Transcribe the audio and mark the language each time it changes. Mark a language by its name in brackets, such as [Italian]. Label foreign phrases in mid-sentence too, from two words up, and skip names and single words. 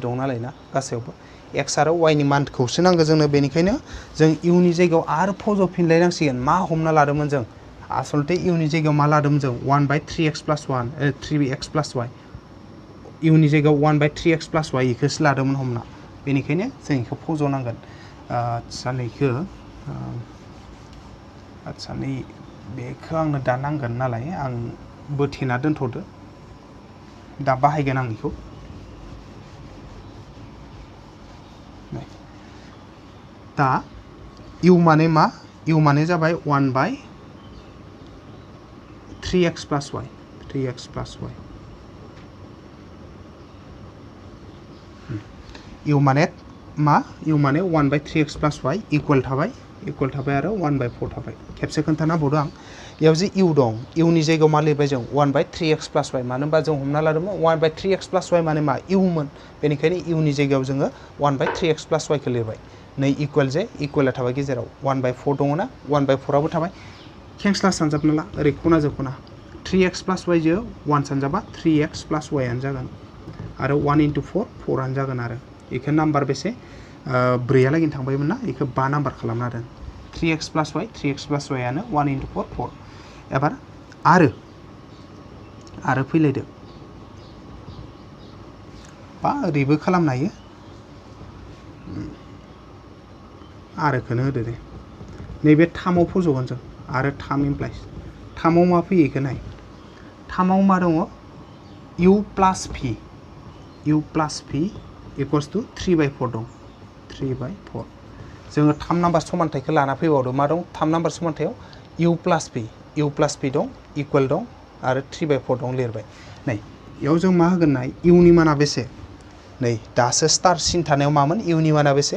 [Bodo] दं नालाय ना गासैयावबो एक्स आरो वाइनि मानखौसो नांगौ जोंनो बेनिखायनो जों इउनि जायगायाव आरो फज'फिनलायनांसिगोन मा हमना लादोंमोन जों आसलथे इउनि जायगायाव मा लादोंमोन जों 1/3x + 1 3x + y इउनि जायगायाव 1/3x + y इखौसो लादोंमोन हमना बेनिखायनो जों इखौ फज'नांगोन आदसा नै बेखौ आंनो दा नांगोन नालाय आं बोथेना दोनथ'दो दा बाहायगोन आं बेखौ दा इउ माने मा u माने जाबाय 1 by 3x plus y 3x plus y u माने मा u माने 1 by 3x plus y इक्वल थाबाय आरो 1 by 4 थाबाय खेबसे खोन्थाना बावदो आं याव जे u दं u नि जायगायाव मा लिरबाय जों 1 by 3x plus y मानो होनबा जों हमना लादोंमोन 1 by 3x plus y माने मा u मोन बेनिखायनो u नि जायगायाव जोङो 1 by 3x plus y खौ लिरबाय नै इक्वल जे इक्वला थाबाय गेजेराव 1 by 4 दङ ना 1 by 4 आबो थाबाय खेंस्ला सानजाबना ला ओरै खना जो खना 3x plus y जो 1 सानजाबा 3x plus y आनो जागोन आरो 1 into 4 4 आनो जागोन आरो इखो नाम्बार बेसे 4 आ लागै थांबायमोन ना इखो 5 नाम्बार खालामना दोन 3x plus y आनो 1 into 4 4 एबार आरो फैलायदो बा ओरैबो खालामनो हायो आरोखौनो होदो दे नैबे 3 आव फज'गोन जों आरो 3 इमप्लाइज 3 आव मा फैयो इखो नाय 3 आव मा दङ u plus p equals to 3 by 4 दं 3 by 4 जोङो 3 नाम्बार समानथायखौ लाना फैबावदो मा दं 3 नाम्बार समानथायाव u plus p दं इक्वल दं आरो 3 by 4 दं लिरबाय नै याव जों मा होगोन नाय u नि माना बेसे नै दासो स्टार सिन थानायाव मामोन u नि माना बेसे